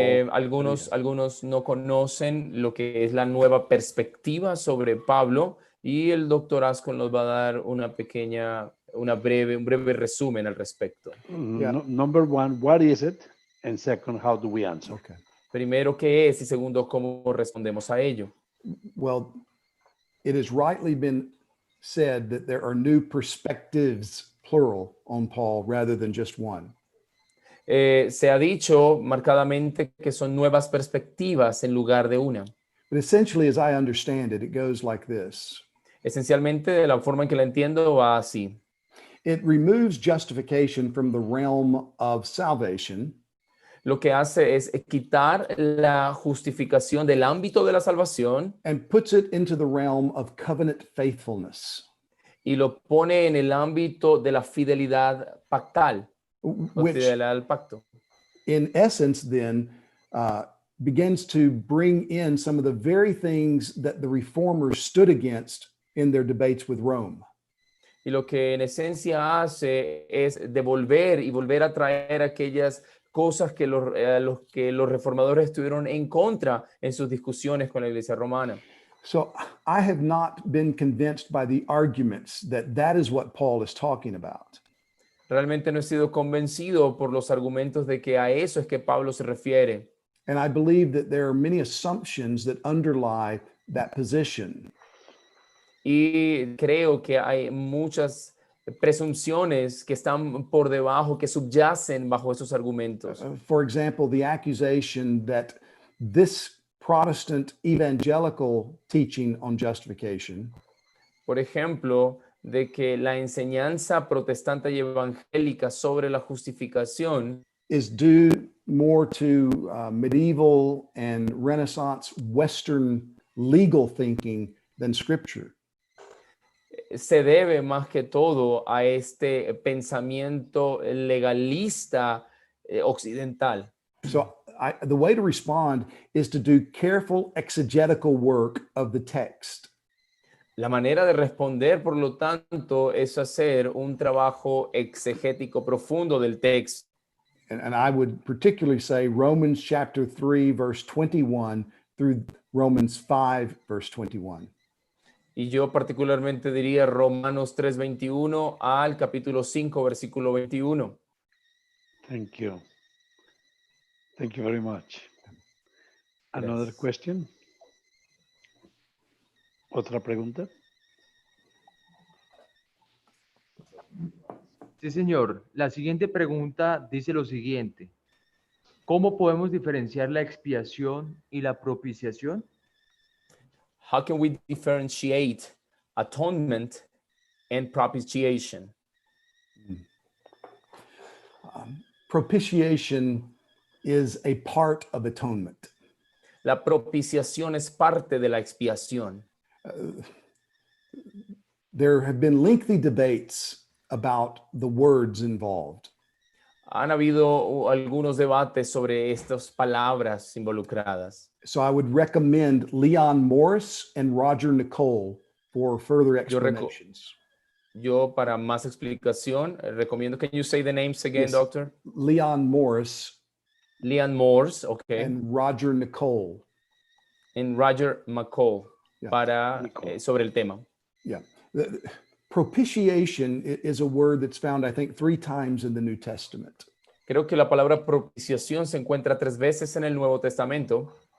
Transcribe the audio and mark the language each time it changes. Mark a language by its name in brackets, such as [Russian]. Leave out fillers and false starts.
[Spanish] Algunos no conocen lo que es la nueva perspectiva sobre Pablo y el doctor Ascol nos va a dar un breve resumen al respecto. [English] Number one, what is it? And second, how do we answer? Okay. [Spanish] Primero, ¿qué es? Y segundo, ¿cómo respondemos a ello? [English] Well, it has rightly been said that there are new perspectives, plural, on Paul rather than just one. [Spanish] Se ha dicho marcadamente que son nuevas perspectivas en lugar de una. [English] But essentially, as I understand it, it goes like this. [Spanish] Esencialmente, de la forma en que la entiendo, va así. [English] It removes justification from the realm of salvation [Spanish] Lo que hace es quitar la justificación del ámbito de la salvación [English] and puts it into the realm of covenant faithfulness, [Spanish] y lo pone en el ámbito de la fidelidad pactal, o [English] which [Spanish] fidelidad al pacto. [English] in essence then begins to bring in some of the very things that the reformers stood against in their debates with Rome. [Spanish] Y lo que en esencia hace es devolver y volver a traer aquellas cosas que los reformadores estuvieron en contra en sus discusiones con la iglesia romana. [English] So I have not been convinced by the arguments that is what Paul is talking about. [Spanish] Realmente no he sido convencido por los argumentos de que a eso es que Pablo se refiere. [English] And I believe that there are many assumptions that underlie that position. [Spanish] Y creo que hay muchas presunciones que están por debajo, que subyacen bajo esos argumentos. [English] For example, the accusation that this Protestant evangelical teaching on justification [Spanish] Por ejemplo, de que la enseñanza protestante y evangélica sobre la justificación [English] is due more to medieval and Renaissance Western legal thinking than Scripture. [Spanish] se debe más que todo a este pensamiento legalista occidental. [English] So the way to respond is to do careful exegetical work of the text. [Spanish] La manera de responder, por lo tanto, es hacer un trabajo exegético profundo del texto. [English] And I would particularly say Romans chapter 3, verse 21 through Romans 5, verse 21. [Spanish] Y yo particularmente diría Romanos 3:21 al capítulo 5, versículo 21. [English] Thank you. Thank you very much. Another [Spanish] Gracias. [English] question? [Spanish] ¿Otra pregunta? Sí, señor. La siguiente pregunta dice lo siguiente. ¿Cómo podemos diferenciar la expiación y la propiciación? [English] How can we differentiate atonement and propitiation? Propitiation is a part of atonement. [Spanish] La propiciación es parte de la expiación. [English] There have been lengthy debates about the words involved. [Spanish] Han habido algunos debates sobre estas palabras involucradas. [English] So I would recommend Leon Morris and Roger Nicole for further [Spanish] Yo [English] explanations. [Spanish] Yo, para más explicación, recomiendo. [English] Can you say the names again, Yes. doctor? Leon Morris Leon Morse, okay, and Roger Nicole. and Roger McCall, Yeah. [Spanish] para sobre el tema. [English] Yeah. Propitiation is a word that's found, I think, 3 times in the New Testament. [Spanish] Creo que la palabra propiciación se encuentra 3 veces en el Nuevo Testamento.